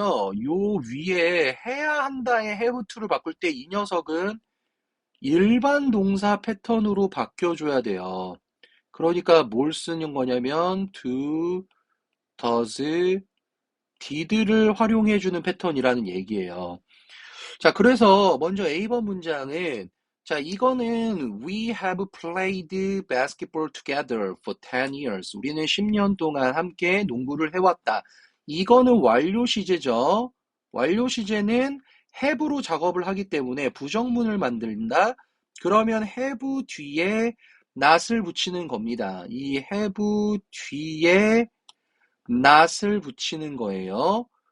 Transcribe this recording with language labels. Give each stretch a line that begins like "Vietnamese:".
Korean: 요 위에 해야 한다의 have to를 바꿀 때 이 녀석은 일반 동사 패턴으로 바뀌어줘야 돼요. 그러니까 뭘 쓰는 거냐면 do, does, did를 활용해주는 패턴이라는 얘기예요. 자, 그래서 먼저 A번 문장은 자, 이거는
English: We have played basketball together for 10 years.
Korean: 우리는 10년 동안 함께 농구를 해왔다. 이거는 완료 시제죠. 완료 시제는 have로 작업을 하기 때문에 부정문을 만든다. 그러면 have 뒤에 not을 붙이는 겁니다. 이 have 뒤에 not을 붙이는 거예요.